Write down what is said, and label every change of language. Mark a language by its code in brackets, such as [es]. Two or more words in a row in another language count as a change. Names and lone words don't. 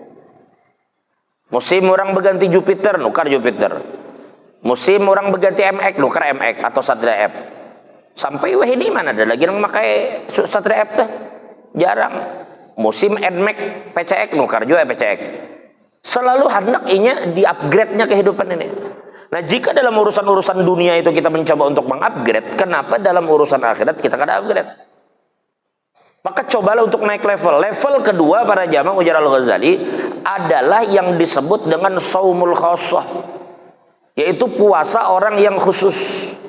[bjn] Musim orang berganti Jupiter, nukar Jupiter. Musim orang berganti MX, nukar MX atau Satria F. Sampai wah ini mana ada lagi yang pakai Satria F tuh? Jarang. Musim NMAX, PCX, nukar juga PCX. Selalu hendak inya di-upgrade-nya kehidupan ini. [id] Nah, jika dalam urusan-urusan dunia itu kita mencoba untuk mengupgrade, kenapa dalam urusan akhirat kita kada upgrade? Maka cobalah untuk naik level. Level kedua para jamaah ujar Al-Ghazali adalah yang disebut dengan [ar] saumul khassah, [id] yaitu puasa orang yang khusus.